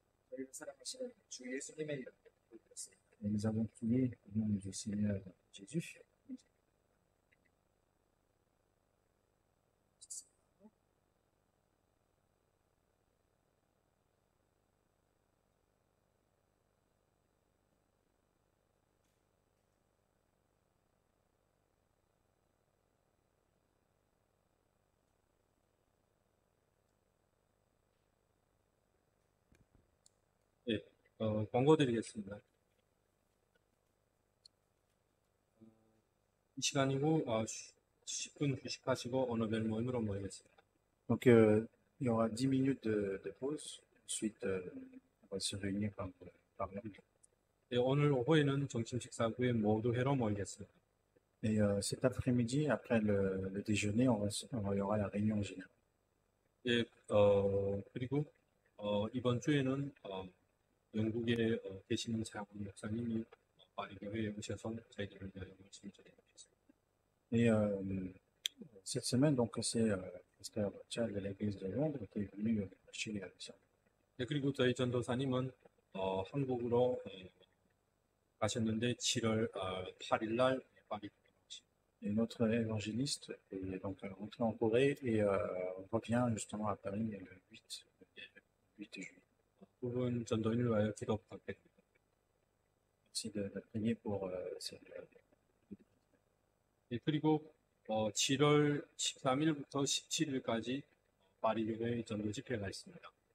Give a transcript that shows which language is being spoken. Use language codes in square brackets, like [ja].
[ko] 저희를 사랑하시는 주 예수님의 이름으로 기도드렸습니다. [fr] Et nous avons prié au nom du Seigneur Jésus. [ko] 예, 광고 드리겠습니다. 이 시간이고 10분 휴식하시고 언어별 모임으로 모이겠습니다. [fr] Donc, il y aura 10 minutes de pause. Ensuite, on va se réunir par langue. [ko] 예, 오늘 오후에는 점심 식사 후에 모두 회로 모이겠습니다. [fr] Et cet après-midi, après le déjeuner, il y aura la réunion générale. [ko] 예, 그리고 이번 주에는 영국에 계시는 사역원 목사님이 파리 교회에 오셔서 저희들을 위하여 말씀을 전해주셨습니다. [fr] Et cette semaine, donc, c'est Pasteur Charles de l'église de Londres qui est venu chez ça. [ko] 예, 그리고 저희 전도사님은 한국으로 가셨는데 7월 8일 날 파리 [fr] Et notre évangéliste est donc rentré en Corée et revient justement à Paris le 8 juillet. [ko] 두 분 전도인을 위하여 기도 부탁드립니다. [fr] Merci de prier pour cette. [ko] 예, 그리고 7월 13일부터 17일까지 파리 교회의 전도 집회가 있습니다.